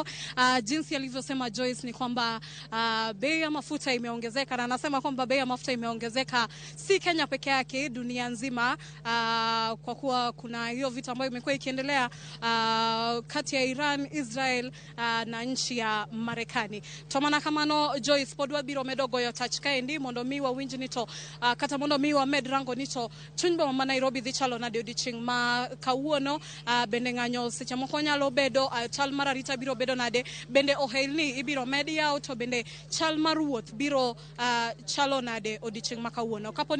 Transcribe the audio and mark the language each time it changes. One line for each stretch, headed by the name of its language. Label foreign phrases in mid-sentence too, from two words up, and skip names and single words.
Swahili: Jinsi alivyosema Joyce ni kwamba bei ya mafuta imeongezeka, na anasema kwamba bei ya mafuta imeongezeka si Kenya peke yake, dunia nzima, kwa kuwa kuna hiyo vita ambayo imekuwa ikiendelea kati ya Iran, Israel na nchi ya Marekani.
Luo (Kenya and Tanzania): Tomana kamano Joyce podwa biro medogo yo touch kaendi mondo mi wa winji nito kata mondo mi wa medrango nito chuny boma ma Nairobi dhi chalo nade odiochieng' ma kawuono, bende ng'anyo seche moko nyalo bedo, chal mar arita biro bedo nade, bende ohelni ibiro medi yaw, to bende chal mar wuoth biro chalo nade odiochieng' ma kawuono.